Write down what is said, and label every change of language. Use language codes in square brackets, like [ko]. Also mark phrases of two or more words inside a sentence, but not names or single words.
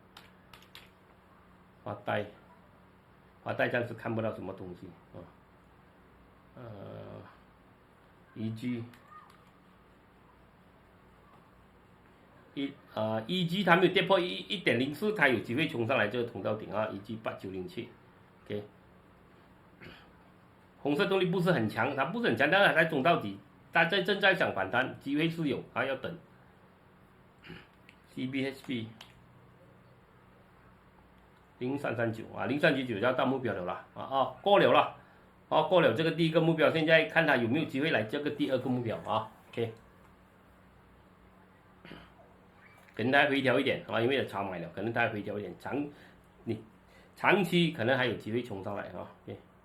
[zh] 發呆暫時看不到什麼東西啊。EG 它沒有跌破1.04，它有機會衝上來這個通道頂啊 ，EG 8907，OK。紅色動力不是很強，它不是很強，但是它冲到底，它正在想反彈，機會是有，要等。CBHP 0339 啊，0399要到目標了啦，過了了，過了這個第一個目標，現在看它有沒有機會來這個第二個目標啊 ，OK。可能它回調一點啊，因為超買了，可能它回調一點，長期可能還有機會衝上來啊 ，OK。